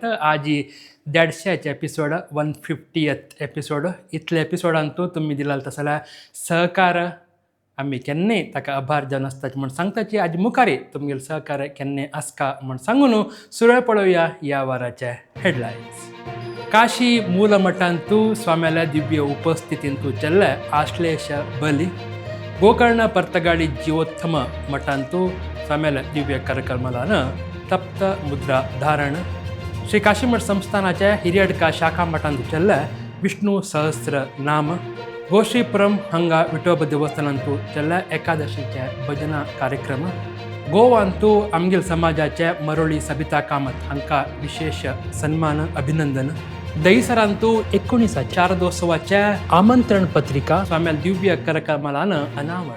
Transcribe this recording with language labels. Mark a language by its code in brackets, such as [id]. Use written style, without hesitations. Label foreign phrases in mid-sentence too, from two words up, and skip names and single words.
[kok] आज 150 एपिसोड 150th एपिसोड इतले एपिसोडांतू तुम्ही दिलाल तसला सहकार आम्ही केन्ने ताका आभार जनसताचे म्हण सांगताची आज मुखारी तुमगेल सहकार केन्ने आसका म्हण सांगून सुरळ पळोवया या वाराचे हेडलाईन्स. काशी मूल मठांतू स्वाम्याला दिव्य उपस्थितींतू चल्ले आश्लेष बली. ಗೋಕರ್ಣ ಪರ್ತಗಾಳಿ ಜೀವೋತ್ತಮ ಮಠಂತೂ स्वाम्याला दिव्य कार्यक्रमाला तप्त मुद्रा धारण. श्री काशीमठ संस्थानाच्या हिरियडका शाखा मठांतू चल्ला विष्णू सहस्र नाम. गोश्रीपुरम हंगा विठोबा देवस्थानांतू चल्ला एकादशीचे भजना कार्यक्रम. गोवांतू आमगेल समाजाच्या मरोळी सबिता कामत हांका विशेष सन्मान अभिनंदन. दहिसरांतू 19 शारदोत्सवाच्या आमंत्रण पत्रिका स्वाम्याला दिव्य कार्यक्रमाला अनावरण.